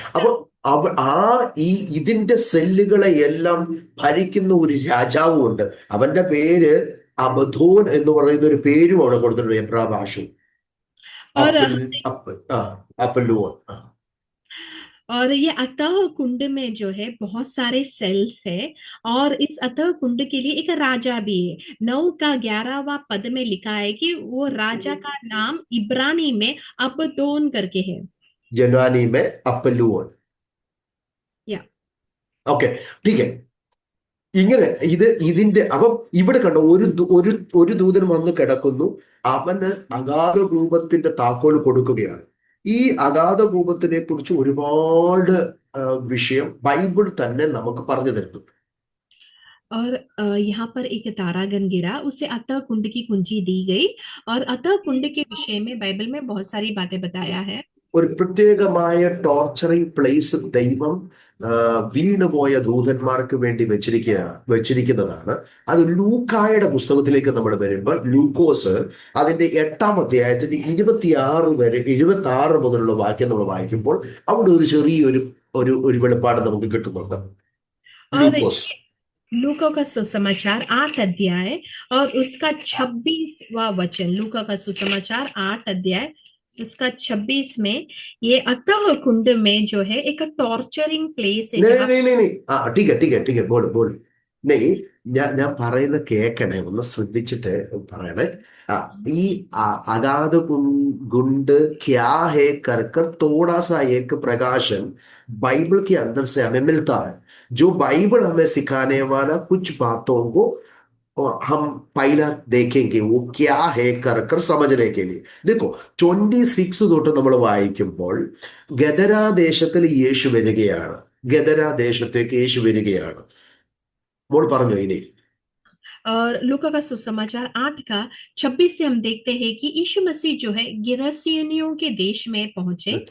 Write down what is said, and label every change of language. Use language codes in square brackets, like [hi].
[ml] അപ്പൊ ഇതിന്റെ സെല്ലുകളെ എല്ലാം ഭരിക്കുന്ന ഒരു രാജാവുമുണ്ട്. അവന്റെ പേര് അബദ്ധോൻ എന്ന് പറയുന്ന ഒരു പേരും അവിടെ കൊടുത്തിട്ടുണ്ട് എബ്രാ ഭാഷയിൽ. അപ്പല്ലുവോൻ. [hi] और ये अतः कुंड में जो है बहुत सारे सेल्स है, और इस अतः कुंड के लिए एक राजा भी है। 9 का 11वां पद में लिखा है कि वो राजा का नाम इब्रानी में अबदोन करके है। यूनानी में അപ്പല്ലുവോൻ. या ഓക്കെ, ठीक है. [ml] ഇങ്ങനെ ഇതിന്റെ അപ്പം ഇവിടെ കണ്ടോ, ഒരു ദൂതൻ വന്ന് കിടക്കുന്നു. അവന് അഗാധ കൂപത്തിന്റെ താക്കോൽ കൊടുക്കുകയാണ്. ഈ അഗാധ കൂപത്തിനെ കുറിച്ച് ഒരുപാട് വിഷയം ബൈബിൾ തന്നെ നമുക്ക് പറഞ്ഞു തരുന്നു. [hi] और यहाँ पर एक तारागण गिरा, उसे अतः कुंड की कुंजी दी गई, और अतः कुंड के विषय में बाइबल में बहुत सारी बातें बताया है। [ml] ഒരു പ്രത്യേകമായ ടോർച്ചറിങ് പ്ലേസ് ദൈവം വീണുപോയ ദൂതന്മാർക്ക് വേണ്ടി വെച്ചിരിക്കുന്നതാണ്. അത് ലൂക്കായുടെ പുസ്തകത്തിലേക്ക് നമ്മൾ വരുമ്പോൾ ലൂക്കോസ് അതിന്റെ 8ാം അധ്യായത്തിന്റെ 26 മുതലുള്ള വാക്യം നമ്മൾ വായിക്കുമ്പോൾ അവിടെ ഒരു ചെറിയൊരു ഒരു വെളിപ്പാട് നമുക്ക് കിട്ടുന്നുണ്ട്. ലൂക്കോസ് [hi] लूका का सुसमाचार 8 अध्याय और उसका 26वां वचन। लूका का सुसमाचार 8 अध्याय उसका 26 में ये अतः कुंड में जो है एक टॉर्चरिंग प्लेस है। ठीक है बोल. [ml] നെയ് ഞാൻ പറയുന്ന കേക്കണേ, ഒന്ന് ശ്രദ്ധിച്ചിട്ട് പറയണേ. [hi] ഈ अगाध गुंड क्या है कर थोड़ा सा एक प्रकाशन बाइबल के अंदर से हमें मिलता है. जो बाइबल हमें सिखाने वाला कुछ बातों को हम पहला देखेंगे, वो क्या है कर समझने के लिए. देखो [ml] 26 തൊട്ട് നമ്മൾ വായിക്കുമ്പോൾ ഗദരാദേശത്തിൽ യേശു വരികയാണ്. ഗദരാദേശത്തേക്ക് യേശു വരികയാണ്. മോൾ പറഞ്ഞു ഇനി. [hi] और लूका का सुसमाचार 8 का 26 से हम देखते हैं कि यीशु मसीह जो है गिरसियनियों के देश में पहुंचे।